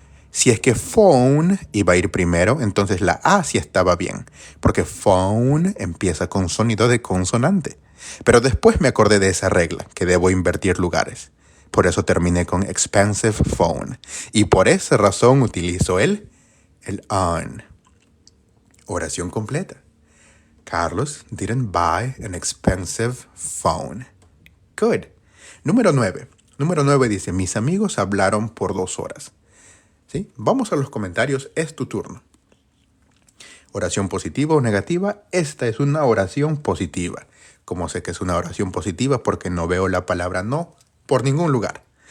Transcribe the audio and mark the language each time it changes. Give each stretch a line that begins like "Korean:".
Spanish: Si es que phone iba a ir primero, entonces la A sí estaba bien, porque phone empieza con sonido de consonante. Pero después me acordé de esa regla, que debo invertir lugares. Por eso terminé con
English: expensive phone.
Spanish: Y por esa razón utilizo el on. Oración completa.
English: Carlos didn't buy an expensive phone. Good.
Spanish: Número 9. Número 9 dice, mis amigos hablaron por 2 horas. ¿Sí? Vamos a los comentarios, es tu turno. Oración positiva o negativa, esta es una oración positiva. ¿Cómo sé que es una oración positiva? Porque no veo la palabra no por ningún lugar.